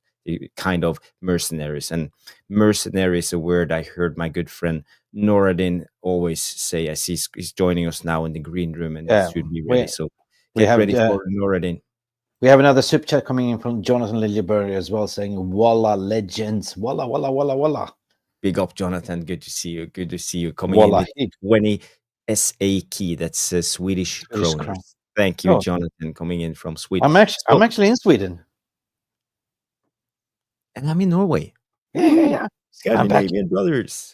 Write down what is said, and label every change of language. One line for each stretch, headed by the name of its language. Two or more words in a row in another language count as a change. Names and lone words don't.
English: They're kind of mercenaries, and mercenary is a word I heard my good friend Noradin always say as he's joining us now in the green room, and it should be ready. So get ready for Noradin. We have another super chat coming in from Jonathan Liljeberg as well, saying, "Walla legends,
Arabic: walla walla walla walla."
English: Big up, Jonathan. Good to see you. Good to see you coming Walla. in with 20 SAK. That's Swedish Swedish kronor. crown. Thank you, Oh. Jonathan, coming in from Sweden. I'm actually in Sweden. And I'm in Norway. Yeah. Scandinavian brothers.